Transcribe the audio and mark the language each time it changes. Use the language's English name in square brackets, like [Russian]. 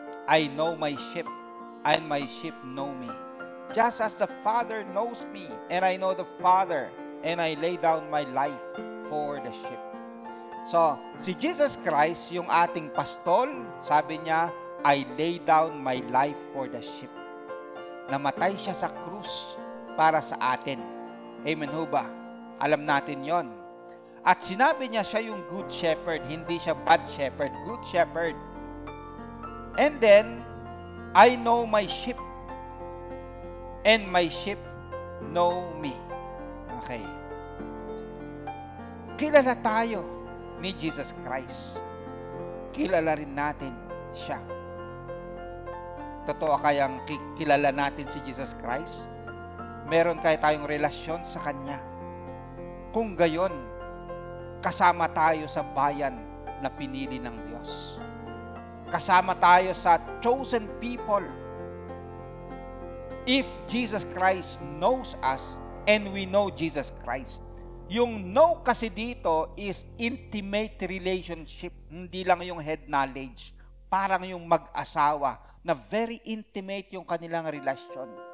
[English] I know my sheep, and my sheep know me. Just as the Father knows me, and I know the Father, and I lay down my life for the sheep. [Filipino] So, si Jesus Christ, yung ating pastol, sabi niya, [English] I lay down my life for the sheep. [Filipino] Namatay siya sa krus para sa atin. Amen ho ba? Alam natin yon. At sinabi niya siya yung good shepherd, hindi siya bad shepherd, good shepherd. [English] And then, I know my sheep, and my sheep know me. Okay. [Filipino] Kilala tayo ni Jesus Christ. Kilala rin natin siya. Totoo kayang kilala natin si Jesus Christ? Meron kaya tayong relasyon sa Kanya? Kung gayon, kasama tayo sa bayan na pinili ng Diyos. Kasama tayo sa chosen people. [English] If Jesus Christ knows us and we know Jesus Christ, [Filipino] yung know kasi dito [English] is intimate relationship, [Filipino] hindi lang yung [English] head knowledge. [Filipino] Parang yung mag-asawa na very intimate yung kanilang relasyon.